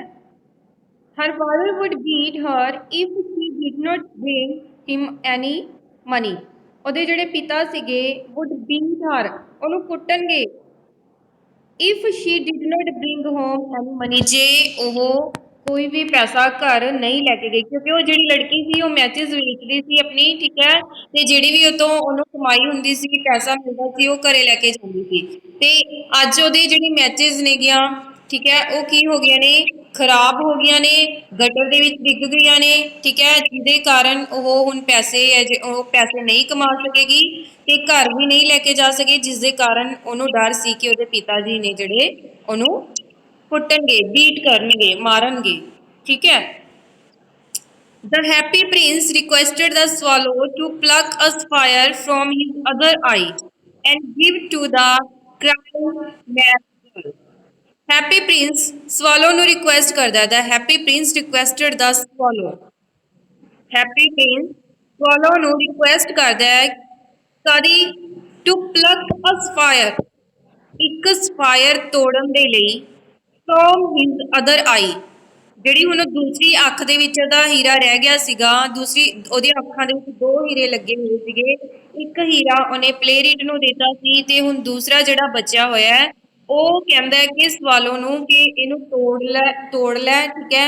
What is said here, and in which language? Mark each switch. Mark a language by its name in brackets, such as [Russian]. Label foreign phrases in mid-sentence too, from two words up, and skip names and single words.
[English] Her father would beat her if she did not bring him any money। [Punjabi] ਉਹਦੇ ਜਿਹੜੇ ਪਿਤਾ ਸੀਗੇ [English] would beat her, [Punjabi] ਉਹਨੂੰ ਕੁੱਟਣਗੇ। [English] if she did not bring home any money, [Punjabi] ਜੇ ਉਹ ਕੋਈ ਵੀ ਪੈਸਾ ਘਰ ਨਹੀਂ ਲੈ ਕੇ ਗਈ, ਕਿਉਂਕਿ ਉਹ ਜਿਹੜੀ ਲੜਕੀ ਸੀ ਉਹ ਮੈਚਿਸ ਵੇਚਦੀ ਸੀ ਆਪਣੀ, ਠੀਕ ਹੈ। ਤੇ ਜਿਹੜੀ ਵੀ ਉਹ ਤੋਂ ਉਹਨੂੰ ਕਮਾਈ ਹੁੰਦੀ ਸੀ, ਪੈਸਾ ਮਿਲਦਾ ਸੀ, ਉਹ ਘਰੇ ਲੈ ਕੇ ਜਾਂਦੀ ਸੀ। ਤੇ ਅੱਜ ਉਹਦੇ ਜਿਹੜੀ ਮੈਚਿਸ ਨੇਗੀਆਂ, ਠੀਕ ਹੈ, ਉਹ ਕੀ ਹੋ ਗਈਆਂ ਨੇ? ਖਰਾਬ ਹੋ ਗਈਆਂ ਨੇ, ਗਟਰ ਦੇ ਵਿੱਚ ਡਿੱਗ ਗਈਆਂ ਨੇ, ਠੀਕ ਹੈ। ਜਿਹਦੇ ਕਾਰਨ ਉਹ ਹੁਣ ਪੈਸੇ ਹੈ ਜੇ ਉਹ ਪੈਸੇ ਨਹੀਂ ਕਮਾ ਸਕੇਗੀ ਤੇ ਘਰ ਵੀ ਨਹੀਂ ਲੈ ਕੇ ਜਾ ਸਕੇ, ਜਿਸ ਦੇ ਕਾਰਨ ਉਹਨੂੰ ਡਰ ਸੀ ਕਿ ਉਹਦੇ ਪਿਤਾ ਜੀ ਨੇ ਜਿਹੜੇ ਉਹਨੂੰ ਕੁੱਟਣਗੇ, ਬੀਟ ਕਰਨਗੇ, ਮਾਰਨਗੇ, ਠੀਕ ਹੈ। [English] The happy prince requested the swallow to pluck a fire from his other eye and give to the crying man. [Punjabi] Happy Prince Swallow ਨੂੰ request ਕਰਦਾ। [English] The Happy Prince requested the Swallow। [Punjabi] Happy Prince Swallow ਨੂੰ request ਕਰਦਾ ਹੈ ਕਦੀ [English] to pluck a fire, [Punjabi] ਇੱਕ ਸਫਾਇਰ ਤੋੜਨ ਦੇ ਲਈ [English] from his other eye, [Punjabi] ਜਿਹੜੀ ਹੁਣ ਦੂਸਰੀ ਅੱਖ ਦੇ ਵਿੱਚ ਉਹਦਾ ਹੀਰਾ ਰਹਿ ਗਿਆ ਸੀਗਾ। ਦੂਸਰੀ ਉਹਦੀਆਂ ਅੱਖਾਂ ਦੇ ਵਿੱਚ ਦੋ ਹੀਰੇ ਲੱਗੇ ਹੋਏ ਸੀਗੇ। ਇੱਕ ਹੀਰਾ ਉਹਨੇ ਪਲੇਰਿਟ ਨੂੰ ਦਿੱਤਾ ਸੀ ਤੇ ਹੁਣ ਦੂਸਰਾ ਜਿਹੜਾ ਬਚਿਆ ਹੋਇਆ ਹੈ ਉਹ ਕਹਿੰਦਾ ਹੈ ਕਿ ਸਵਾਲੋ ਨੂੰ ਕਿ ਇਹਨੂੰ ਤੋੜ ਲੈ, ਠੀਕ ਹੈ।